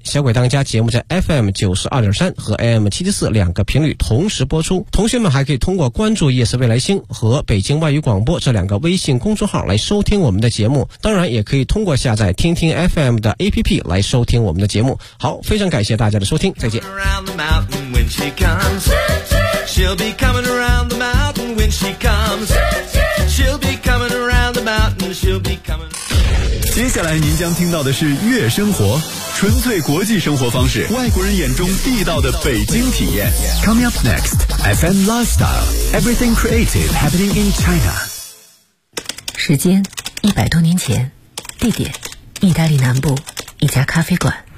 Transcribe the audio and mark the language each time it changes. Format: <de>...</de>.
<zh>小鬼当家节目在 FM92.3 和 AM774 两个频率同时播出。同学们还可以通过关注夜色未来星和北京外语广播这两个微信公众号来收听我们的节目。当然也可以通过下载听听 FM 的 APP 来收听我们的节目。好，非常感谢大家的收听，再见。</zh> <en>When she comes, she'll be coming around the mountain. When she comes, she'll be coming around the mountain. She'll be coming.</en> <zh>接下来您将听到的是月生活，纯粹国际生活方式，外国人眼中地道的北京体验。</zh> <en>Coming up next, FM Lifestyle, Everything Creative Happening in China.</en> <zh>时间100多年前，地点意大利南部一家咖啡馆。</zh>